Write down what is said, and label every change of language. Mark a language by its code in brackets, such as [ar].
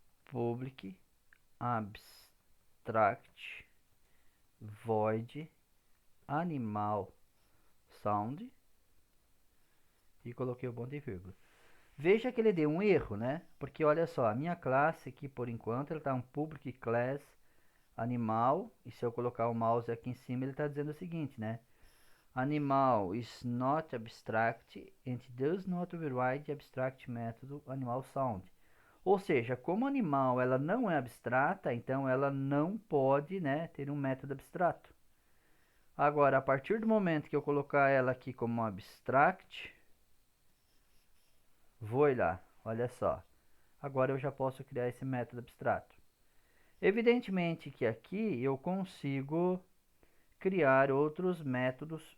[en] Public abstract void animal sound. [pt] E coloquei o ponto e vírgula. Veja que ele deu um erro, né? Porque olha só, a minha classe aqui por enquanto ele está um public class animal. E se eu colocar o mouse aqui em cima ele está dizendo o seguinte, né? [en] Animal is not abstract and does not override abstract method animal sound. [pt] Ou seja, como animal ela não é abstrata, então ela não pode, né, ter um método abstrato. Agora, a partir do momento que eu colocar ela aqui como abstract, vou lá, olha só. Agora eu já posso criar esse método abstrato. Evidentemente que aqui eu consigo criar outros métodos.